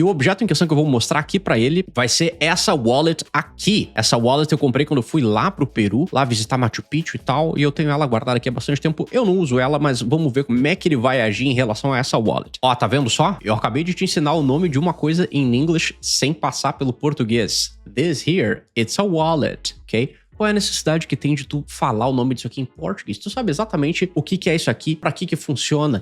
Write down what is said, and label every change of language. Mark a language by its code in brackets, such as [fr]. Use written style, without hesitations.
[pt] E o objeto em questão que eu vou mostrar aqui pra ele vai ser essa wallet aqui. Essa wallet eu comprei quando eu fui lá pro Peru, lá visitar Machu Picchu e tal, e eu tenho ela guardada aqui há bastante tempo. Eu não uso ela, mas vamos ver como é que ele vai agir em relação a essa wallet. Ó, tá vendo só? Eu acabei de te ensinar o nome de uma coisa em English sem passar pelo português. [en] This here, it's a wallet, ok? [pt] Qual é a necessidade que tem de tu falar o nome disso aqui em português? Tu sabe exatamente o que é isso aqui, pra que funciona.